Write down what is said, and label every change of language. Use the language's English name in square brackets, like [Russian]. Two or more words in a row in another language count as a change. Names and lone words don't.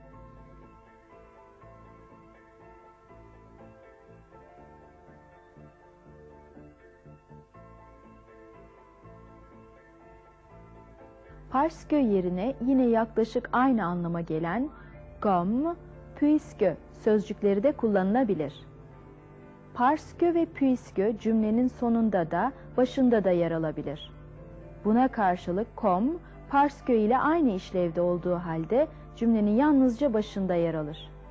[French] Parce que [Turkish] yerine yine yaklaşık aynı anlama gelen [French] comme, puisque [Turkish] sözcükleri de kullanılabilir. [French] Parce que [Turkish] ve puisque cümlenin sonunda da başında da yer alabilir. Buna karşılık [French] comme, parce que [Turkish] ile aynı işlevde olduğu halde cümlenin yalnızca başında yer alır.